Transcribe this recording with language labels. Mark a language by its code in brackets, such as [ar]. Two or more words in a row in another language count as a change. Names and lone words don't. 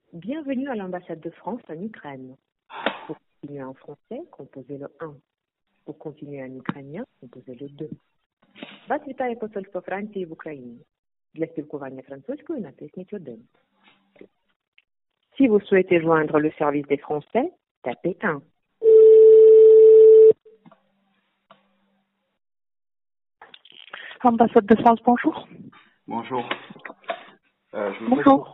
[fr] Bienvenue à l'ambassade de France en Ukraine. Pour continuer en français, composez le 1. Pour continuer en ukrainien, composez le 2. [uk] Вас вітає посольство Франції в Україні. Для спілкування французькою натисніть 1. [fr] Si vous souhaitez joindre le service des Français, tapez 1. Ambassade de France, bonjour. Bonjour. Bonjour.